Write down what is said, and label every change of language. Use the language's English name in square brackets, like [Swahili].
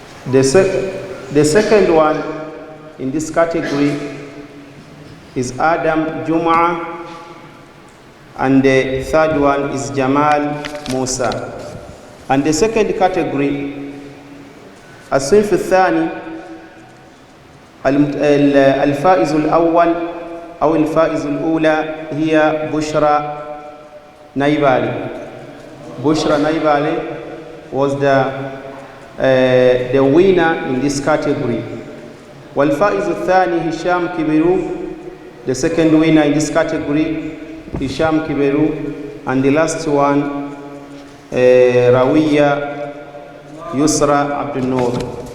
[English] The second one in this category is Adam Juma, and the third one is Jamal Musa. And the second category, [Arabic] الصنف الثاني الفائز الأول أو الفائز الأولى هي بشرى نايبالي. [English] Bushra Naibale was the winner in this category. [Arabic] والفائز الثاني [English] هشام كبيرو, the second winner in this category, Hisham Kiberu, and the last one Rawiya Yusra Abdul Noor.